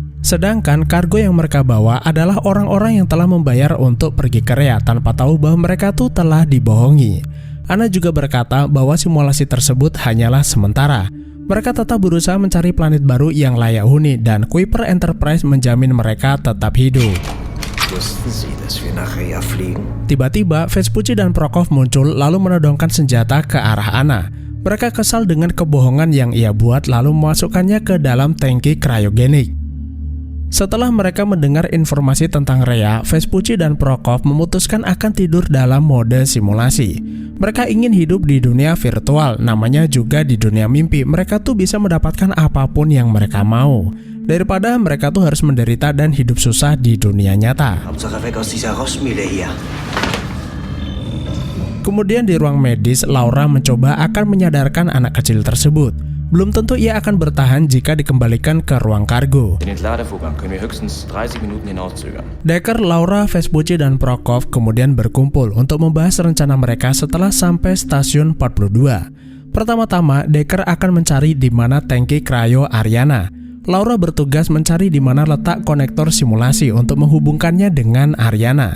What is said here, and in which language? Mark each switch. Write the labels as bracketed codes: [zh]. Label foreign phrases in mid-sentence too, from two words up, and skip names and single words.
[id] Sedangkan kargo yang mereka bawa adalah orang-orang yang telah membayar untuk pergi ke Rhea tanpa tahu bahwa mereka tuh telah dibohongi. Ana juga berkata bahwa simulasi tersebut hanyalah sementara. Mereka tetap berusaha mencari planet baru yang layak huni dan Kuiper Enterprise menjamin mereka tetap hidup. [de] Wussten Sie, dass wir nach Rhea fliegen? [id] Tiba-tiba Vespucci dan Prokov muncul lalu menodongkan senjata ke arah Ana. Mereka kesal dengan kebohongan yang ia buat lalu memasukkannya ke dalam tangki cryogenik. Setelah mereka mendengar informasi tentang Rhea, Vespucci dan Prokov memutuskan akan tidur dalam mode simulasi. Mereka ingin hidup di dunia virtual, namanya juga di dunia mimpi. Mereka tuh bisa mendapatkan apapun yang mereka mau, daripada mereka tuh harus menderita dan hidup susah di dunia nyata. [de] Hauptsache weg aus dieser Rossmühle hier. [id] Kemudian di ruang medis, Laura mencoba akan menyadarkan anak kecil tersebut. Belum tentu ia akan bertahan jika dikembalikan ke ruang kargo. [de] Den Entladevorgang können wir höchstens 30 Minuten hinauszögern. [id] Decker, Laura, Vespucci, dan Prokov kemudian berkumpul untuk membahas rencana mereka setelah sampai stasiun 42. Pertama-tama, Decker akan mencari di mana tangki cryo Ariana. Laura bertugas mencari di mana letak konektor simulasi untuk menghubungkannya dengan Ariana.